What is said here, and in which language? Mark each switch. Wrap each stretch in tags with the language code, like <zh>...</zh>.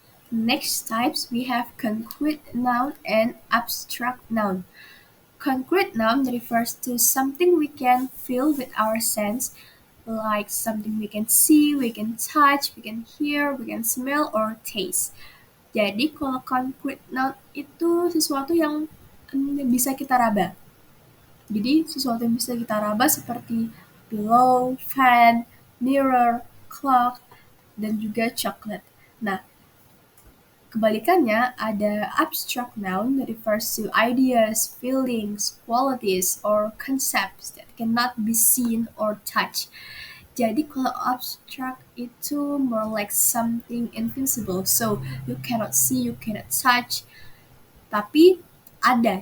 <en>Next types, we have concrete noun and abstract noun. Concrete noun refers to something we can feel with our sense, like something we can see, we can touch, we can hear, we can smell, or taste.</en> <id>Jadi kalau concrete noun itu sesuatu yang bisa kita raba. Jadi sesuatu yang bisa kita raba seperti pillow, fan, mirror, clock, dan juga chocolate. Nah, kebalikannya ada</id> <en>abstract noun that refers to ideas, feelings, qualities, or concepts that cannot be seen or touched.</en> <id>Jadi kalau abstract itu</id> <en>more like something invisible, so you cannot see, you cannot touch.</en> <id>Tapi ada.</id>